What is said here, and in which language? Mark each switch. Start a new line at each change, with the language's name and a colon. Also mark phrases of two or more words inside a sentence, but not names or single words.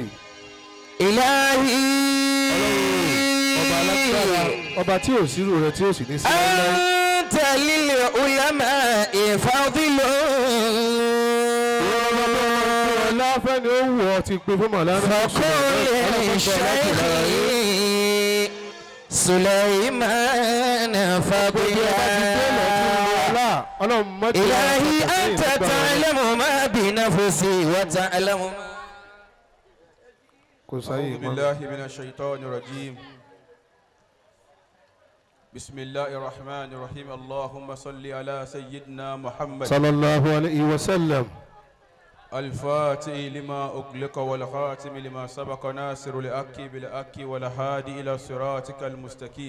Arabic: ilahi
Yoruba: ọba alágbára ọba tí ò sírò rẹ tí ò sì ní sí láíláí.
Arabic: أنت للعلماء فاضل.
Yoruba: láfẹ́ ni ó wù ọ́ ti pé fún màlánà.
Arabic: فكن للشيخ سليمان فضيلة. إلهي أنت تعلم ما بنفسي وتعلم ما. أعوذ بالله من الشيطان الرجيم بسم الله الرحمن الرحيم اللهم صل على سيدنا محمد صلى الله عليه وسلم الفاتح لما أغلق والخاتم لما سبق ناصر لأكي بالأكي والهادي إلى صراطك المستقيم